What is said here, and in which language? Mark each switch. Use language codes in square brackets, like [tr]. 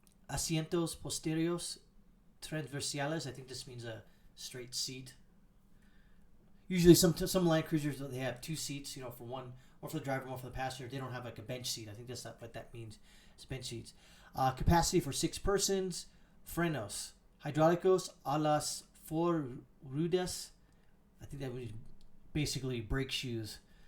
[es] Asientos posteriores transversales. [en] I think this means a straight seat. Usually, some Land Cruisers, they have 2 seats, for one, or for the driver, one for the passenger. They don't have like a bench seat. I think that's not what that means. It's bench seats. Capacity for 6 persons. [es] Frenos hidráulicos a las 4 ruedas. [en] I think that would basically brake shoes.